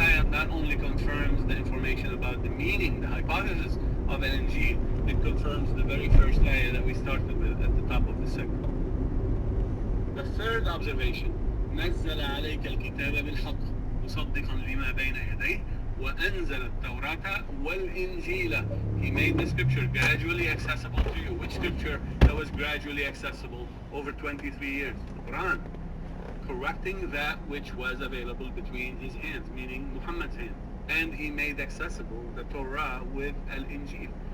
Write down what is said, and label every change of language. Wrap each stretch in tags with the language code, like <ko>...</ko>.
<en>not only confirms the information about the meaning, the hypothesis of Al-Injil, it confirms the very first ayah that we started with at the top of the segment. The third observation,</en> <ar>نزل عليك الكتاب بالحق مصدقا لما بين يديه وأنزل التوراة والإنجيل.</ar> <en>He made the scripture gradually accessible to you. Which scripture that was gradually accessible over 23 years? The Quran. Correcting that which was available between his hands, meaning Muhammad's hands. And he made accessible the Torah with Al-Injil.</en>